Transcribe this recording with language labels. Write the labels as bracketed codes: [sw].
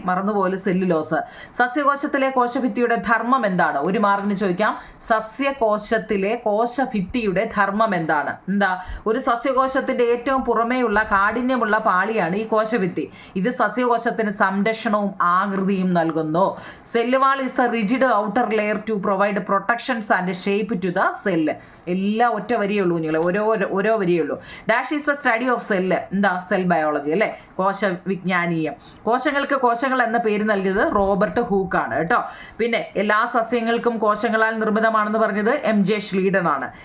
[ml] മറന്നുപോലെ cellulose. സസ്യകോശത്തിലെ കോശഭിത്തിയുടെ ധർമ്മം എന്താണ്? ഒരു മാർക്കിന് ചോദിക്കാം. സസ്യകോശത്തിലെ കോശഭിത്തിയുടെ ധർമ്മം എന്താണ്? എന്താ? ഒരു സസ്യകോശത്തിന്റെ ഏറ്റവും പുറമേയുള്ള കാഠിന്യമുള്ള പാളിയാണ് ഈ കോശഭിത്തി. ഇത് സസ്യകോശത്തിന് സംരക്ഷണവും ആകൃതിയും നൽകുന്നു. [en] Cell wall is a rigid outer layer to provide protections and shape to the cell. [ml] എല്ലാം ഒറ്റ വരിയേ ഉള്ളൂ നിങ്ങൾ, ഓരോ വരിയേ ഉള്ളൂ. [en] Dash is the study of cell. [ml] എന്താ? സെൽ ബയോളജി അല്ലേ, കോശ വിജ്ഞാനീയം. കോശങ്ങൾക്ക് കോശങ്ങൾ എന്ന പേര് നൽകിയത് റോബർട്ട് ഹൂക്കാണ് കേട്ടോ. പിന്നെ എല്ലാ സസ്യങ്ങൾക്കും കോശങ്ങളാൽ നിർമ്മിതമാണെന്ന് പറഞ്ഞത് MJ ഷ്ലീഡൻ ആണ്.